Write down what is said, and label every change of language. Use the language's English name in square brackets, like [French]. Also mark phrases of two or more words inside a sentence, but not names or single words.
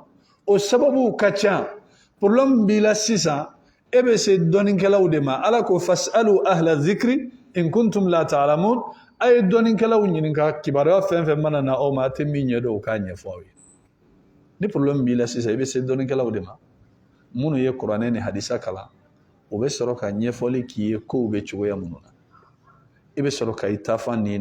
[Bambara] o sababu ka ca problème b'i la sisan e bɛ se dɔnnikɛlaw de ma Ala ko [Arabic] فاسألوا أهل الذكر إن كنتم لا تعلمون [Bambara] a ye dɔnnikɛlaw ɲininka kibaruya fɛn fɛn mana na aw ma a tɛ min ɲɛdɔn o k'a ɲɛfɔ aw ye ni problème b'i la sisan i bɛ se dɔnnikɛlaw de ma minnu ye kuranɛ ni hadisa kalan o bɛ sɔrɔ ka ɲɛfɔli k'i ye kow bɛ cogoya minnu na i bɛ sɔrɔ ka i taafan n'i